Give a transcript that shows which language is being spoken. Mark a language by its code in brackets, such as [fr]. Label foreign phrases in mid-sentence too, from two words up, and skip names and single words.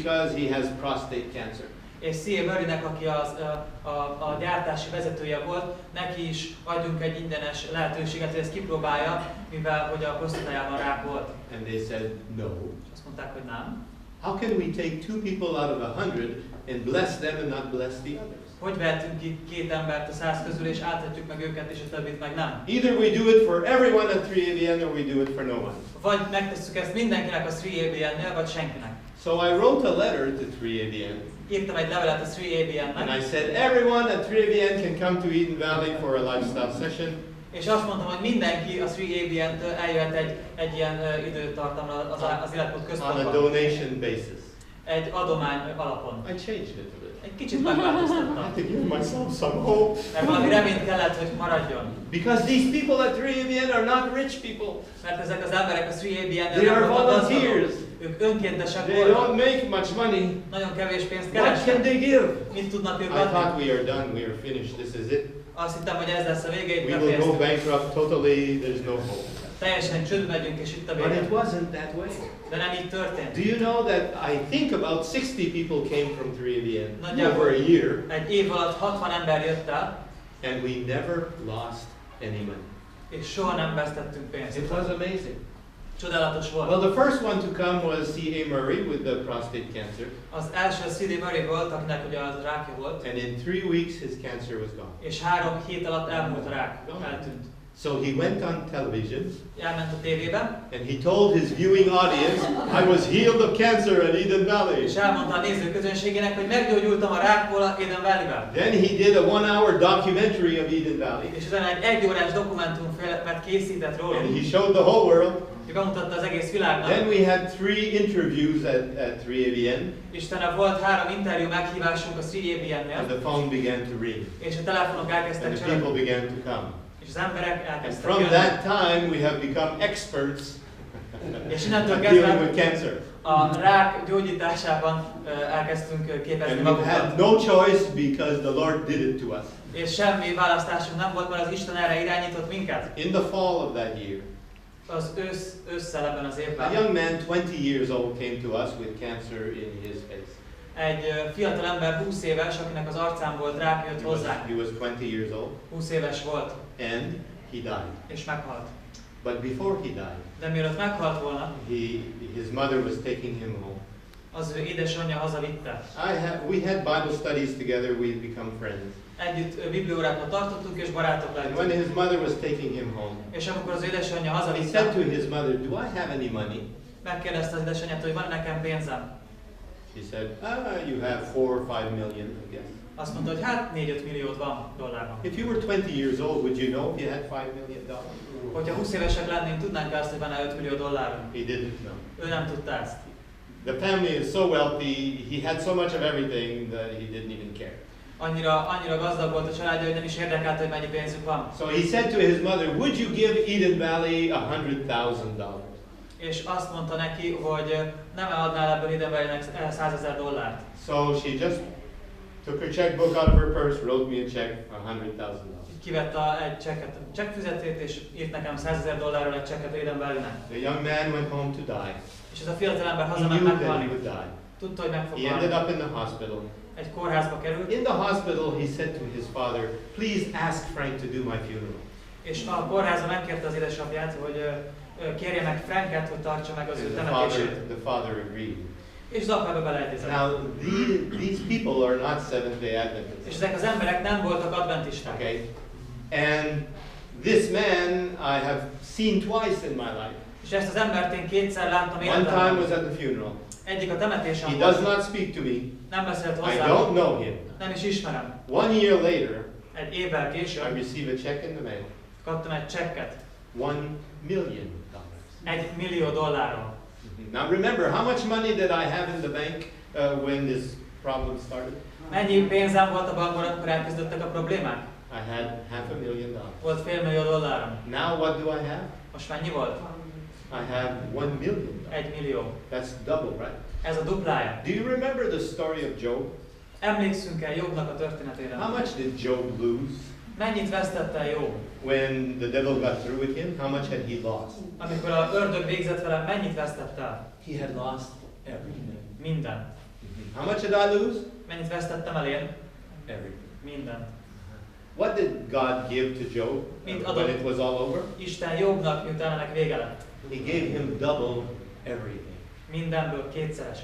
[en] because he has prostate cancer. [hu] És C.A. Murraynek, aki a gyártási vezetője volt, neki is adjunk egy ingyenes lehetőséget, hogy ezt kipróbálja, mivel hogy a prostatájában rák volt. [en] And they said no. [hu] Azt mondták, hogy nem. [en] How can we take 2 people out of 100 and bless them and not bless the others? [hu] Hogy vehetünk ki 2 embert a 100 közül, és átadjuk meg őket, és a többit meg nem? [en] Either we do it for everyone at 3ABN or we do it for no one. [hu] Vagy megtesszük ezt mindenkinek a 3ABN-nél, vagy senkinek. [en] So I wrote a letter to 3ABN. [hu] Írtam egy levelet a 3ABN-nek. [en] And I said everyone at 3ABN can come to Eden Valley for a lifestyle session. [hu] És azt mondtam, hogy mindenki a 3ABN-től eljöhet egy ilyen időtartamra az életmód központban. [en] On a donation basis. [hu] Egy adomány alapon. [en] I changed it a little. [hu] Egy kicsit megváltoztattam. [en] I had to give myself some hope. [hu] Mert valami reményt kellett, hogy maradjon. [en] Because these people at 3ABN are not rich people. [hu] Mert ezek az emberek a 3ABN-nél [en] They are volunteers. [hu] Ők önkéntesek [en] They [hu] voltak. [en] don't make much money. [hu] Nagyon kevés pénzt [en] What can [hu] keresnek. [en] they give? [hu] Mit tudnak ők [en] I thought [hu] adni? [en] we are done, we are finished, this is it. [hu] Azt hittem, hogy ez lesz a vége, itt [en] We will go [hu] befejeztük. [en] bankrupt totally, there's no hope. [hu] Teljesen csődbe megyünk, és itt a [en] But [hu] vége. [en] it wasn't that way. [hu] De nem így történt. [en] Do you know that I think about 60 people came from 3ABN [hu] Nagyjából [en] over a year, [hu] egy év alatt 60 ember jött el, [en] and we never lost any money. [hu] és soha nem vesztettünk pénzt. [en] It was amazing. [hu] Csodálatos volt. [en] Well, the first one to come was C.A. Murray with the prostate cancer, [hu] Az első C.D. Murray volt, akinek ugye az rákja volt, [en] and in 3 weeks his cancer was gone. [hu] és 3 hét alatt elmúlt a rák, eltűnt. [en] So he went on television, [hu] Elment a tévébe, [en] and he told his viewing audience, I was healed of cancer at Eden Valley. [hu] és elmondta a nézőközönségének, hogy meggyógyultam a rákból a Eden Valley-ben. [en] Then he did a 1 hour documentary of Eden Valley, [hu] És utána egy 1 órás dokumentumfilmet készített róla, [en] and he showed the whole world. [hu] és bemutatta az egész világnak. [en] Then we had 3 interviews at 3ABN, [hu] És utána volt 3 interjú meghívásunk a [en] and [hu] 3ABN-nél, [en] the phone began to ring, [hu] és a telefonok [en] and [hu] elkezdtek [en] the people [hu] csörögni, [en] began to come. [hu] és az emberek [en] And [hu] elkezdtek [en] from [hu] jönni. [en] that time, we have become experts [hu] És innentől [en] at dealing [hu] kezdve [en] with cancer. [hu] a rák gyógyításában elkezdtünk képezni [en] And we've had [hu] magunkat. [en] no choice because the Lord did it to us. [hu] És semmi választásunk nem volt, mert az Isten erre irányított minket. [en] In the fall of that year, [hu] Az ősszel ebben az [en] a [hu] évben [en] young man, 20 years old, came to us with cancer in his face. [hu] egy fiatal ember 20 éves, akinek az arcán volt rák, jött hozzánk. [en] He was 20 years old, [hu] 20 éves volt, [en] and he died. [hu] és meghalt. [en] But before he died, [hu] De mielőtt meghalt volna, [en] his mother was taking him home. [hu] az ő édesanyja hazavitte. [en] We had Bible studies together, we've become friends. [hu] Együtt bibliórákat tartottunk, és barátok [en] And when [hu] lettünk. [en] his mother was taking him home, [hu] És amikor az édesanyja [en] he [hu] hazavitte, [en] said to his mother, do I have any money? [hu] megkérdezte az édesanyját, hogy van nekem pénzem. [en] She said, you have 4 or 5 million, I guess. [hu] Azt mondta, hogy hát 4-5 milliót van dollárban. [en] If you were 20 years old, would you know if you had $5 million? [hu] Hogyha 20 évesek lennénk, tudnánk azt, hogy van-e 5 millió dollárunk. [en] He didn't know. [hu] Ő nem tudta ezt. [en] The family is so wealthy, he had so much of everything that he didn't even care. [hu] Annyira gazdag volt a családja, hogy nem is érdekelt, hogy mennyi pénzük van. [en] So he said to his mother, would you give Eden Valley $100,000? [hu] És azt mondta neki, hogy nem adnál ebből Eden Valley-nek $100,000. [en] So she just took her checkbook out of her purse, wrote me a check for $100,000. [hu] Kivette egy csekkfüzetét, és írt nekem $100,000 egy csekket Eden Valley-nek. [en] The young man went home to die. [hu] És ez a fiatal ember [en] He [hu] hazament [en] knew that he [hu] meghalni. [en] would die. [hu] Tudta, hogy meg fog [en] He ended [hu] halni. [en] up in the hospital. [hu] Egy kórházba került, [en] In the hospital, he said to his father, please ask Frank to do my funeral. [hu] és a kórházba megkérte az édesapját, hogy kérje meg Franket, hogy tartsa meg az ő temetését. [en] The father agreed. [hu] És az apába beleegyezett. [en] Now, these people are not Seventh-day [hu] És [en] Adventists. [hu] ezek az emberek nem voltak adventisták. [en] Okay? And this man I have seen twice in my life. [hu] És ezt az embert én kétszer láttam [en] One time [hu] életemben. [en] was at the funeral. [hu] Egyik a temetésen [en] He does [hu] volt. [en] not speak to me. [hu] Nem beszélt [en] I [hu] hozzám. [en] don't know him. [hu] Nem is ismerem. [en] 1 year later, [hu] Egy évvel [en] I [hu] később [en] receive a check in the mail. [hu] kaptam egy csekket. [en] $1 million. [hu] $1 millió. [en] Now remember, how much money did I have in the bank when this problem started? [hu] Mennyi pénzem volt a bankban, amikor elkezdődtek a problémák? [en] I had $500,000. [hu] Volt $500 000. [en] Now what do I have? [hu] Most mennyi volt? [en] I have $1 million. [hu] $1 millió. [en] That's double, right? [hu] Ez a duplája. [en] Do you remember the story of Job? [hu] Emlékszünk-e Jobbnak a történetére? [en] How much did Job lose [hu] Mennyit vesztett el Jobb? [en] when the devil got through with him? How much had he lost? [hu] Amikor a ördög végzett vele, mennyit vesztett el? [en] He had lost everything. [hu] Minden. [en] How much did I lose? [hu] Mennyit vesztettem el én? [en] Everything. [hu] Mindent. [en] What did God give to Job when it was all over? [hu] Isten Jobbnak, miután ennek vége lett. [en] He gave him double everything. [hu] Mindenből kétszereset.